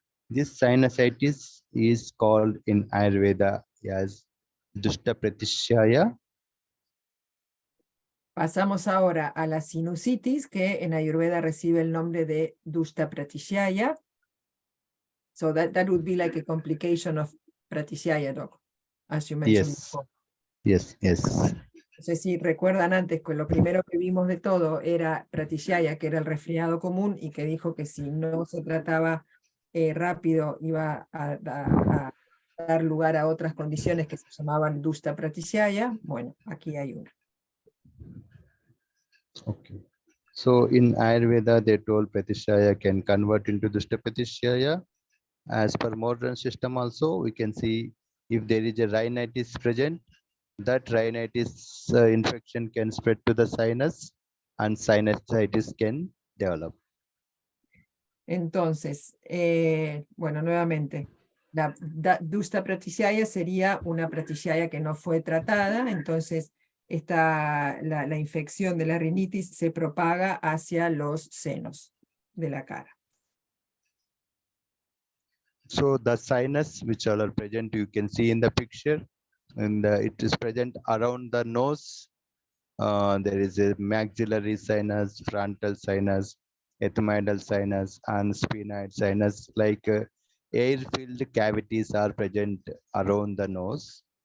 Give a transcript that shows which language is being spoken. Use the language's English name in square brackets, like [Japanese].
[English] This sinusitis is called in Ayurveda as Dushta Pratishyaya. [Spanish] Pasamos ahora a la sinusitis, que en Ayurveda recibe el nombre de Dushta Pratishyaya. [English] So that would be like a complication of Pratishyaya, Doc, as you mentioned before. Yes. [Spanish] No sé si recuerdan antes que lo primero que vimos de todo era Pratishyaya, que era el resfriado común, y que dijo que si no se trataba rápido iba a dar lugar a otras condiciones que se llamaban Dushta Pratishyaya. Bueno, aquí hay una. [English] Okay. So in Ayurveda, they told Pratishyaya can convert into Dushta Pratishyaya. As per modern system also, we can see if there is a rhinitis present, that rhinitis infection can spread to the sinus and sinusitis can develop. [Spanish] Entonces, bueno, nuevamente, la Dushta Pratishyaya sería una Pratishyaya que no fue tratada, entonces la infección de la rinitis se propaga hacia los senos de la cara. [English] So the sinus which are present, you can see in the picture, and it is present around the nose. There is a maxillary sinus, frontal sinus, ethmoidal sinus, and sphenoid sinus, like air-filled cavities are present around the nose.